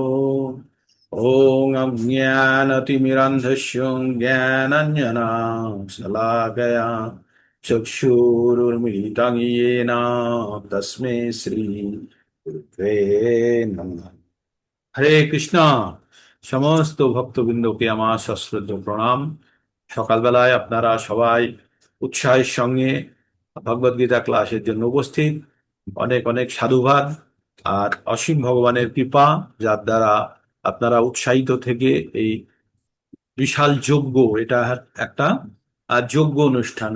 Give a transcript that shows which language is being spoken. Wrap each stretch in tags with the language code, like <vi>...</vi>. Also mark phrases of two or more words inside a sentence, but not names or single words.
<sa>ओम अज्ञानतिमिरन्धस्य ज्ञानाञ्जनशलाकया चक्षुरुन्मिलितं येन तस्मै श्री गुरुवे नमः।</sa> <bn>হরে কৃষ্ণ। সমস্ত ভক্তবৃন্দকে আমার সশ্রদ্ধ প্রণাম। সকালবেলায় আপনারা সবাই উৎসাহের সঙ্গে ভগবদ গীতা ক্লাসের জন্য উপস্থিত। অনেক অনেক সাধুবাদ আর অসীম ভগবানের কৃপা, যার দ্বারা আপনারা উৎসাহিত থেকে এই বিশাল যজ্ঞ, এটা একটা যজ্ঞ অনুষ্ঠান।</bn>